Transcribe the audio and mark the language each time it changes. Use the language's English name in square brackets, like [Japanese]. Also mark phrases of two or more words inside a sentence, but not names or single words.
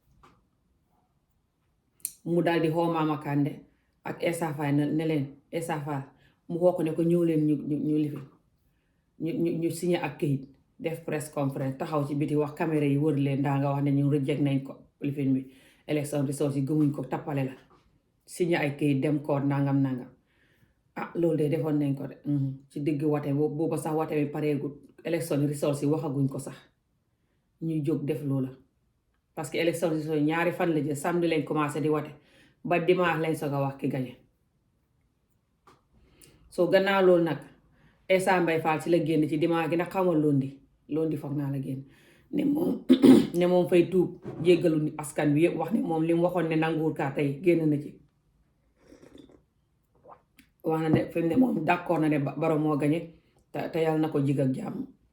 [Wolof] mu daal di xoo Mama Kandeh ak Essa Faye ne leen Essa Faye mu xoo ko ne ko ñëw leen ñu lifi ñu signé ak këyit def [English] press conference [Wolof] taxaw ci biti wax caméra yi wër leen daa nga wax ne ñu reject nañ ko lifin bi [English] election results [Wolof] yi gëmuñ ko tappale la signé ay këyit dem koor nangam loolu de defoon nañ ko de ci digg wate booba sax wate bi pareegut [English] election results [Wolof] yi waxaguñ ko sax ñuy jóg def loola [French] parce que [English] election results [Wolof] yi ñaari fan la jël samedi lañ commencé di wate ba dimanche lañ soog a wax ki gañe soo gannaaw loolu nag Essa Mbay Fall ci la génn ci dimanche gi nag xamal londi foog naa la génn ne moom fay tuub jéggalu askan bi yëpp wax ne moom li mu waxoon ne nanguwul kaa tey génn na ci wax na ne fi mu ne moom d'accord na ne Barrow moo gañe te yàlla na ko jig ak jàmm